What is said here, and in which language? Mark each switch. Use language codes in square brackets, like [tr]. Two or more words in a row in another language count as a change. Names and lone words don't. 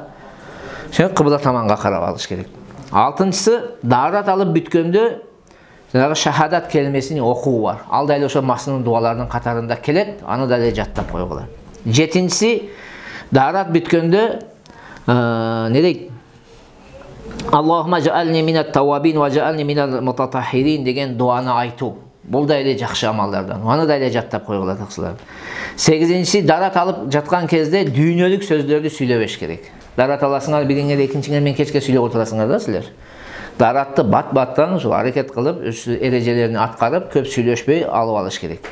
[ky] Ошо кыбла таманга карап алыш керек. Алтынчысы, дарат алып бүткөндө жанагы шахадат келмесин окуу бар. Ал да эле ошо маснун дуаларынын катарында келет, аны да эле жаттап койгула. Жетинчиси, дарат бүткөндө не дейт? [ar] اللهم اجعلني من التوابين واجعلني من المتطهرين [ky] деген дуаны айтуу. Бул да эле жакшы амалдардан. Аны да эле жаттап койгула таксылар. Сегизинчиси, дарат алып жаткан кезде дүйнөлүк сөздөрдү сүйлөбөш керек. Дарат аласыңар, бириңер экинчиңер менен кечке сүйлөп отурасыңар да силер. Даратты бат-баттан ушул аракет кылып, эрежелерин аткарып, көп сүйлөшпөй алып алыш керек.